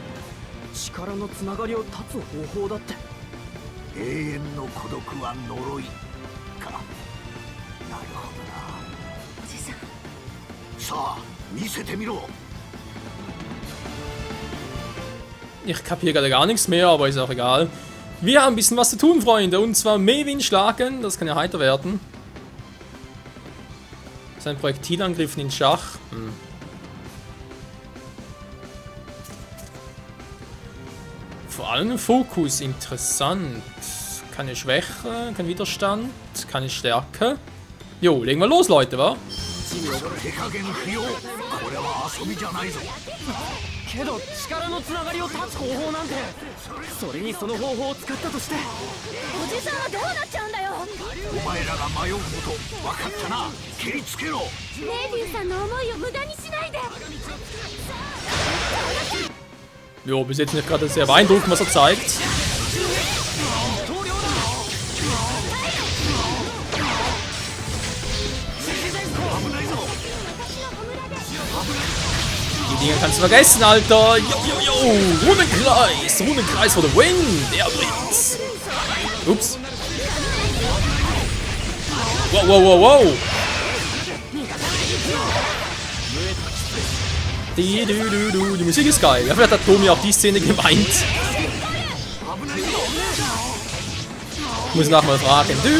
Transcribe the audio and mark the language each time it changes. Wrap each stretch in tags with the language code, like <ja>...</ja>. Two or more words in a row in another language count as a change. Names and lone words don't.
<ja>力のつながりを断つ方法だって。永遠の孤独は呪いか。なるほどな。おじさん、さあ見せてみろ。</ja> <de>Ich kapiere gerade gar nichts mehr, aber ist auch egal. Wir haben ein bisschen was zu tun, Freunde. Und zwar Mewin schlagen. Das kann ja heiter werden. Sein Projektilangriff in den Schach. Vor allem Fokus, interessant. Keine Schwäche, kein Widerstand, keine Stärke. Jo, legen wir los, Leute, wa?</de> <ja>けど力のつながりを断つ方法なんてそれにその方法を使ったとしておじさんはどうなっちゃうんだよ。お前らが迷うこと分かったな。蹴りつけろ。ネイビンさんの思いを無駄にしないで。</ja> <de>Jo, bis jetzt nicht gerade sehr beeindruckend, was er zeigt. Die Dinger kannst du vergessen, Alter. Jo. Rundenkreis</de> <en>for the win.</en> <de>Der bringt's. Ups. Wow. Die Musik ist geil. Ja, vielleicht hat Tomi auch die Szene gemeint. Ich muss nachher mal fragen.</de>